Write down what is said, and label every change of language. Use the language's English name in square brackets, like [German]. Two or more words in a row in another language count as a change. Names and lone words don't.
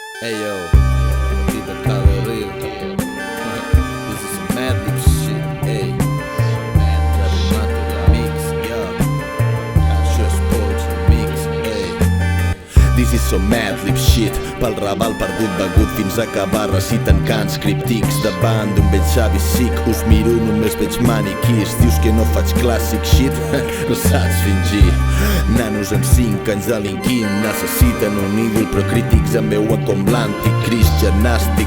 [English] Hey yo, Tito Calderil. This is some Madlib shit, hey. Travis Mato remix, yeah. Just Sports remix, hey. This is some Madlib shit. [Catalan] Pel Raval perdut begut fins a acabar recitant cants críptics davant d'un vell xavi sic. Us miro, només veig maniquís. Dius que no faig clàssic shit? No saps fingir. Nanos amb 5 anys delinquint necessiten un ídol, però crítics em veuen com l'anticrist genàstic.